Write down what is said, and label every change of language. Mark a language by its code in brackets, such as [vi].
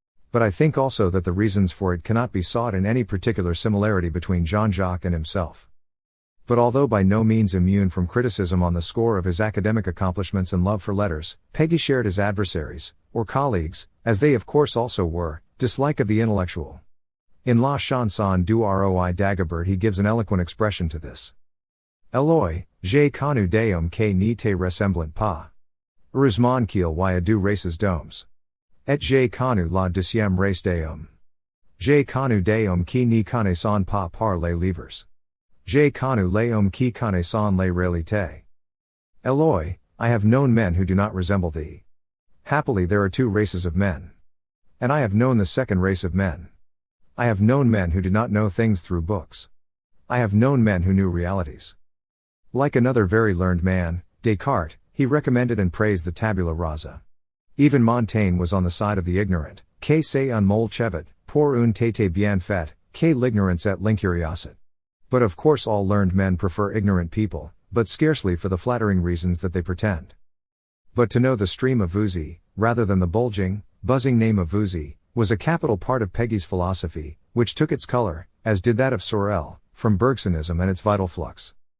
[en] But I think also that the reasons for it cannot be sought in any particular similarity between Jean-Jacques and himself. But although by no means immune from criticism on the score of his academic accomplishments and love for letters, Peggy shared his adversaries, or colleagues, as they of course also were, dislike of the intellectual. In La Chanson du Roi Dagobert he gives an eloquent expression to this. [fr] Eloi, j'ai connu des hommes qui ne te ressemblent pas. Heureusement qu'il y a deux races d'hommes. Et j'ai connu la deuxième race des hommes. J'ai connu des hommes qui ne connaissent pas par les livres. J'ai connu les hommes qui connaissent les réalités. [en] Eloi, I have known men who do not resemble thee. Happily there are two races of men. And I have known the second race of men. I have known men who did not know things through books. I have known men who knew realities. Like another very learned man, Descartes, he recommended and praised the tabula rasa. Even Montaigne was on the side of the ignorant, [fr] que c'est un mol chevet, pour une tête bien faite, que l'ignorance et l'incuriosité. [en] But of course all learned men prefer ignorant people, but scarcely for the flattering reasons that they pretend. But to know the stream of Vuzy, rather than the bulging, buzzing name of Vuzy, was a capital part of Peggy's philosophy, which took its color, as did that of Sorel, from Bergsonism and its vital flux.